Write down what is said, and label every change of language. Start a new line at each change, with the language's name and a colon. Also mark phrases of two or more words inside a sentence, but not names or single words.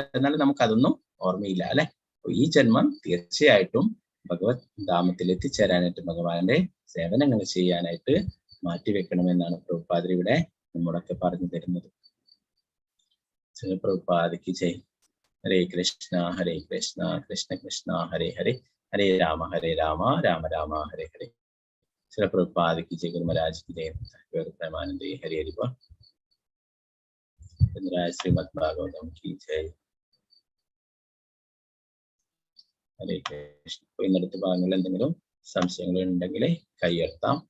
Malayalam: എന്നാലും നമുക്ക് അതൊന്നും ഓർമ്മയില്ല അല്ലെ. അപ്പൊ ഈ ജന്മം തീർച്ചയായിട്ടും ഭഗവത് ധാമത്തിൽ എത്തിച്ചേരാനായിട്ട്, ഭഗവാന്റെ സേവനങ്ങൾ ചെയ്യാനായിട്ട് മാറ്റിവെക്കണമെന്നാണ് പ്രഭുപാദർ ഇവിടെ നമ്മളൊക്കെ പറഞ്ഞു തരുന്നത്. പ്രഭുപാദയ്ക്ക് ജയ്. ഹരേ കൃഷ്ണ ഹരേ കൃഷ്ണ കൃഷ്ണ കൃഷ്ണ ഹരേ ഹരേ, ഹരേ രാമ രാമ രാമ ഹരേ ഹരേ. ശ്രീ പ്രഭുപാദയ്ക്ക് ജയ്. ഗുരു മഹാരാജ്
Hindi: की जय.
Malayalam: പ്രേമാനന്ദേ ഹരി ഹരി ബോൾ. ശ്രീമദ് ഭാഗവതം
Hindi: की जय.
Malayalam: ഹരേ കൃഷ്ണ. ഇന്നടുത്ത ഭാഗങ്ങളിൽ എന്തെങ്കിലും സംശയങ്ങൾ ഉണ്ടെങ്കിൽ കൈയുയർത്താം.